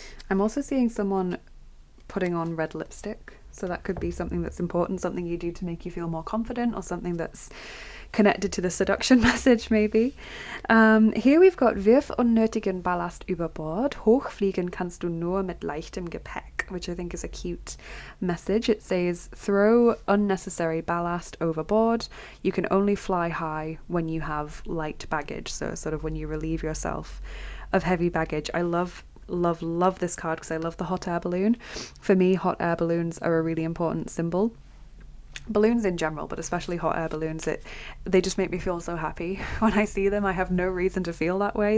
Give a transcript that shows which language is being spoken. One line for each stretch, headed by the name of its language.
English: I'm also seeing someone putting on red lipstick. So that could be something that's important, something you do to make you feel more confident, or something that's connected to the seduction message maybe. Here we've got
German: Wirf unnötigen Ballast über Bord. Hochfliegen kannst du nur mit leichtem Gepäck,
English: which I think is a cute message. It says throw unnecessary ballast overboard. You can only fly high when you have light baggage. So sort of when you relieve yourself of heavy baggage. I love this card because I love the hot air balloon. For me, hot air balloons are a really important symbol. Balloons in general, but especially hot air balloons, they just make me feel so happy when I see them. I have no reason to feel that way.